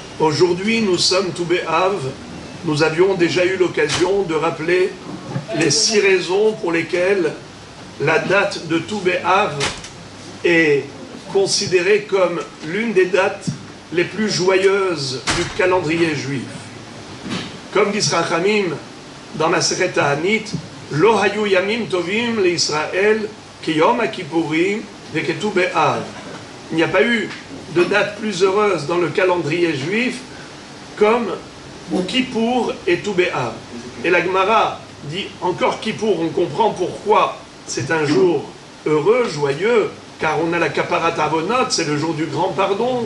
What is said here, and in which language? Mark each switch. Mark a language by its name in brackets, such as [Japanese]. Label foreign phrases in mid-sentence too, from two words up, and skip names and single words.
[French] Aujourd'hui, nous sommes Tou B'Av. Nous avions déjà eu l'occasion de rappeler les 6 raisons pour lesquelles la date de Tou B'Av est considérée comme l'une des dates les plus joyeuses du calendrier juif. Comme dit Rachamim dans [Hebrew] Masechet Ta'anit, לא היו ימים טובים לישראל כי יום הכיפורים וכט"ו באב. [French] Il n'y a pas eu de date plus heureuse dans le calendrier juif comme Kippour et Tou B'Av. Et la Gemara dit encore Kippour, on comprend pourquoi c'est un jour heureux, joyeux, car on a la [Hebrew] כפרת עוונות, [French] c'est le jour du grand pardon.